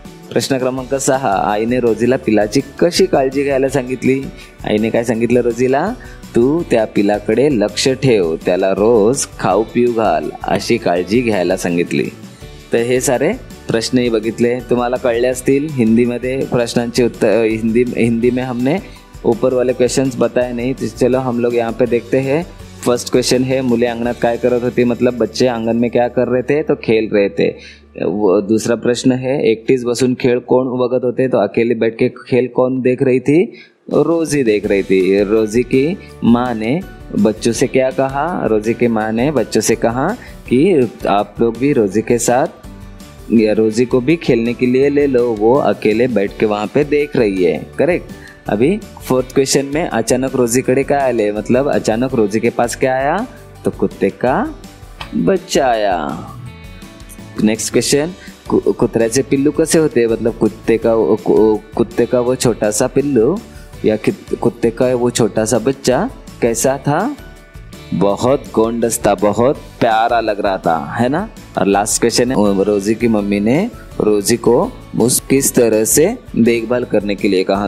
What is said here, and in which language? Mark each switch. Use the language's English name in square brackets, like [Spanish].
[Marathi] प्रश्न क्रमांक 6, आईने रोजीला पिलाची कशी काळजी घ्यायला सांगितली? आईने काय सांगितलं रोजीला? तू त्या पिलाकडे लक्ष ठेव, त्याला रोज खाऊ पिऊ घाल, अशी काळजी घ्यायला सांगितली. तर हे सारे प्रश्नही बघितले, तुम्हाला कळले असतील. हिंदीमध्ये प्रश्नांचे उत्तर [Hindi] हिंदी में हमने ऊपर वाले क्वेश्चंस बताए नहीं, तो चलो हम लोग यहाँ पे देखते हैं. फर्स्ट क्वेश्चन है, [Marathi] मुले अंगणात काय करत होती? [Hindi] मतलब बच्चे आंगन में क्या कर रहे थे? तो खेल रहे थे. दूसरा प्रश्न है, [Marathi] एकटीच बसून खेळ कोण बघत होते? [Hindi] तो अकेले बैठ के खेल कौन देख रही थी? रोजी देख रही थी. रोजी की माँ ने बच्चों से क्या कहा? रोजी की माँ ने बच्चों से कहा कि आप लोग भी रोजी के साथ या रोजी को भी खेलने के लिए ले लो, वो अकेले बैठ के वहाँ पे देख रही है. करेक्ट. अभी फोर्थ क्वेश्चन में अचानक रोजी कड़े क्या आए? मतलब अचानक रोजी के पास क्या आया? तो कुत्ते का बच्चा आया. [Marathi] नेक्स्ट क्वेश्चन, कुत्र्याचे पिल्लू कसे होते? [Hindi] मतलब कुत्ते का वो छोटा सा पिल्लू या कुत्ते का वो छोटा सा बच्चा कैसा था? बहुत गोंडस था, बहुत प्यारा लग रहा था, है ना. और लास्ट क्वेश्चन है, रोजी की मम्मी ने रोजी को किस तरह से देखभाल करने के लिए कहा?